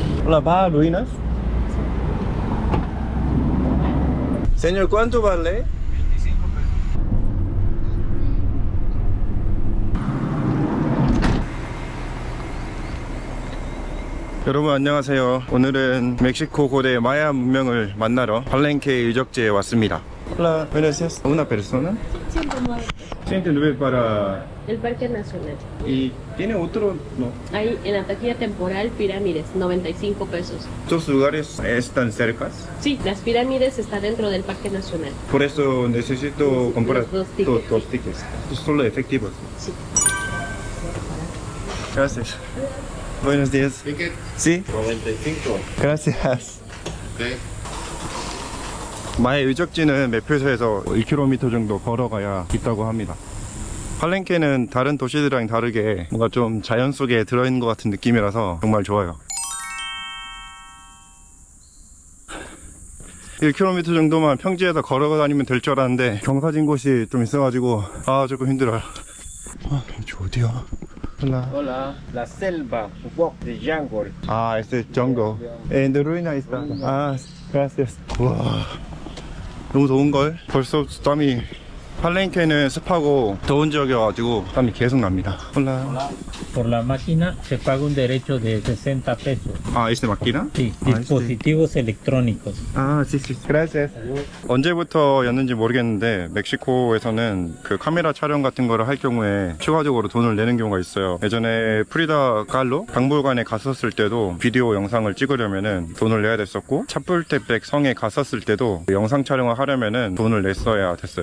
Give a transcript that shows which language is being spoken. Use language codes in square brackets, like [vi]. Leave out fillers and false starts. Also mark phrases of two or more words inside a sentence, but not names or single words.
[es] Hola, ¿va a ruinas? Señor, ¿cuánto vale? 25 pesos. [ko] 여러분 안녕하세요. 오늘은 멕시코 고대 마야 문명을 만나러 팔렌케 유적지에 왔습니다. [es] Hola, buenos días. Una persona? 109. 109 para... El Parque Nacional. Y tiene otro, ¿no? Ahí en la taquilla temporal, pirámides, 95 pesos. ¿Estos lugares están cercas? Sí, las pirámides están dentro del Parque Nacional. Por eso necesito comprar Los dos tickets. dos tickets. Solo efectivos. Sí. Gracias. Buenos días. Ticket Sí, 95. gracias. Okay. [ko] 마의 유적지는 매표소에서 1km 정도 걸어가야 있다고 합니다. 팔렌케는 다른 도시들이랑 다르게 뭔가 좀 자연 속에 들어있는 것 같은 느낌이라서 정말 좋아요. 1km 정도만 평지에서 걸어 다니면 될 줄 알았는데 경사진 곳이 좀 있어가지고 조금 힘들어요. 저 어디야? [es] Hola. Hola, la selva, [en] walk the jungle. [es] Este jungle. En ruina está. Gracias. [ko] 와, 너무 더운걸? 벌써 땀이. 팔렌케는 습하고 더운 지역이어가지고 땀이 계속 납니다. [es] Hola. Por la máquina se paga un derecho de 60 pesos. ¿Este máquina? Sí, dispositivos electrónicos. sí. Gracias. [ko] 언제부터였는지 모르겠는데 멕시코에서는 그 카메라 촬영 같은 거를 할 경우에 추가적으로 돈을 내는 경우가 있어요. 예전에 프리다 칼로 박물관에 갔었을 때도 비디오 영상을 찍으려면은 돈을 내야 됐었고, 차풀테펙 성에 갔었을 때도 영상 촬영을 하려면은 돈을 냈어야 됐어요.